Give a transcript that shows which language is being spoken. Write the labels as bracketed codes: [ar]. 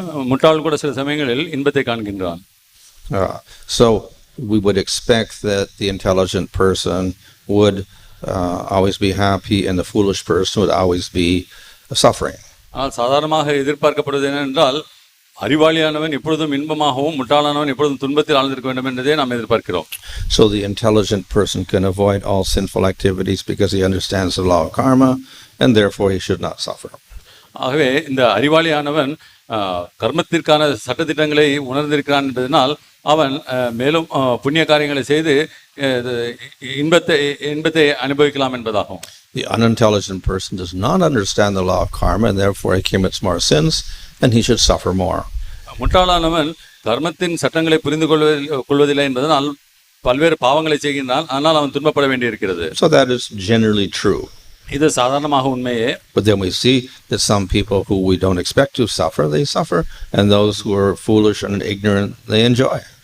[ta] முட்டாள் கூட சில சமயங்களில் இன்பத்தை காண்கின்றான். [en] So we would expect that the intelligent person would always be happy and the foolish person would always be suffering. [ta] சாதாரணமாக எதிர்பார்க்கப்படுவது என்னவென்றால் அறிவாளியானவன் எப்பொழுதும் இன்பமாகவும் முட்டாளானவன் எப்பொழுதும் துன்பத்தில் ஆழ்ந்திருக்க வேண்டும் என்றதே நாம் எதிர்பார்க்கிறோம். [en] So the intelligent person can avoid all sinful activities because he understands the law of karma and therefore he should not suffer. [ta] ஆகவே இந்த அறிவாளியானவன் கர்மத்திற்கான சட்டதிட்டங்களை உணர்ந்திருக்கிறான் என்பதனால் அவன் மேலும் புண்ணிய காரியங்களை செய்து இன்பத்தை அனுபவிக்கலாம் என்பதாகும். [en] The unintelligent person does not understand the law of karma and therefore he commits more sins and he should suffer more. [ta] முட்டாளானவன் கர்மத்தின் சட்டங்களை புரிந்து கொள்வதில்லை என்பதனால் பல்வேறு பாவங்களை செய்கின்றான், ஆனால் அவன் துன்பப்பட வேண்டியிருக்கிறது. [en] So that is generally true. [ta] இது சாதாரணமாக உண்மையே. [en] But then we see that some people who we don't expect to suffer, they suffer, and those who are foolish and ignorant, they enjoy.